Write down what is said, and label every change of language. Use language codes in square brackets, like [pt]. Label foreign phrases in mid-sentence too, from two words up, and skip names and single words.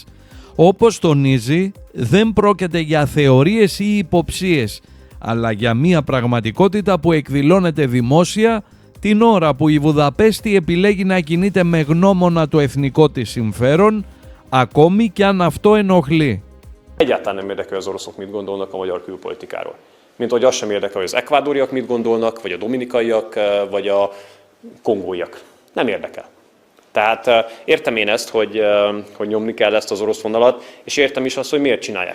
[el] Όπως τονίζει, δεν πρόκειται για θεωρίες ή υποψίες, αλλά για μια πραγματικότητα που εκδηλώνεται δημόσια την ώρα που η Βουδαπέστη επιλέγει να κινείται με γνώμονα το εθνικό της συμφέρον, ακόμη κι αν αυτό ενοχλεί. [hu] Egyáltalán nem érdekel, hogy az oroszok mit gondolnak a magyar külpolitikáról. Mint hogy az sem érdekel, hogy az ekvádoriak mit gondolnak, vagy a dominikaiak, vagy a kongóiak. Nem érdekel. Tehát értem én ezt, hogy nyomni kell ezt az orosz vonalat, és értem is azt, hogy miért csinálják.